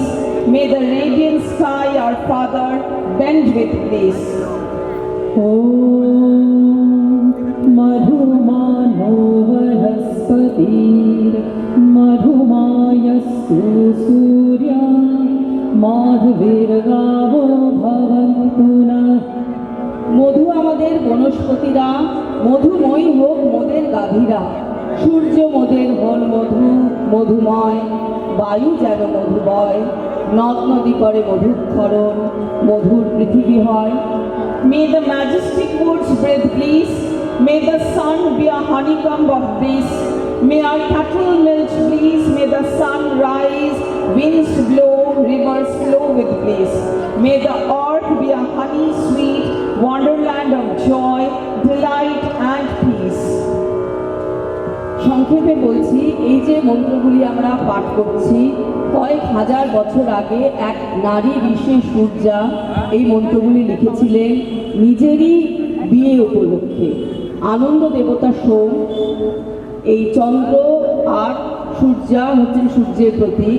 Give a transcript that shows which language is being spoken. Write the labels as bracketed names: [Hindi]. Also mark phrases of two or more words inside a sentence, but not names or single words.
[English] May the radiant sky, our Father, bend with bliss. [Sanskrit] ॐ मधुमानो वनस्पतिर्मधुमायस्तु सूर्या माधवीर्गावो भवन्तु नः [Bangla] মধু আমাদের বনস্পতিরা মধুময় হোক মোদের গাভীরা সূর্য মোদের হন মধু মধুময় বায়ু যেন মধুবয় নদ নদী করে মধুক্ষরণ মধুর পৃথিবী হয়। [English] May the majestic woods breathe bliss. May the sun be a honeycomb of bliss. May our cattle milk bliss. May the sun rise, winds blow, rivers flow with bliss. May the earth be a honey sweet wonderland of joy, delight and peace. [Bangla] সংক্ষেপে বলছি, এই যে মন্ত্রগুলি আমরা পাঠ করছি কয়েক হাজার বছর আগে এক নারী ঋষি সূর্যা এই মন্ত্রগুলি লিখেছিলেন নিজেরই বিয়ে উপলক্ষে। আনন্দ দেবতা সোম, এই চন্দ্র আর সূর্যা হচ্ছেন সূর্যের প্রতীক।